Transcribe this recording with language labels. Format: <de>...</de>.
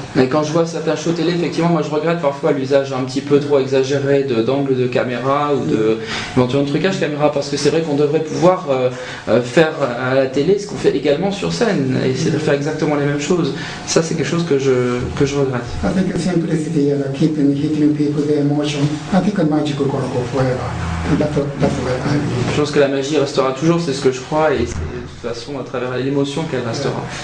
<fr>mais quand je vois certains shows télé, effectivement, moi je regrette parfois l'usage un petit peu trop exagéré d'angles de caméra ou éventuellement de trucage caméra, parce que c'est vrai qu'on devrait pouvoir faire à la télé ce qu'on fait également sur scène, et c'est de faire exactement les mêmes choses. Ça, c'est quelque chose que je regrette.</fr> <en>I think the simplicity and keeping hitting people the emotion. I think a magic will go forever. And that's the way I believe.</en> <fr>Je pense que la magie restera toujours, c'est ce que je crois, et c'est de toute façon à travers l'émotion qu'elle restera.</fr>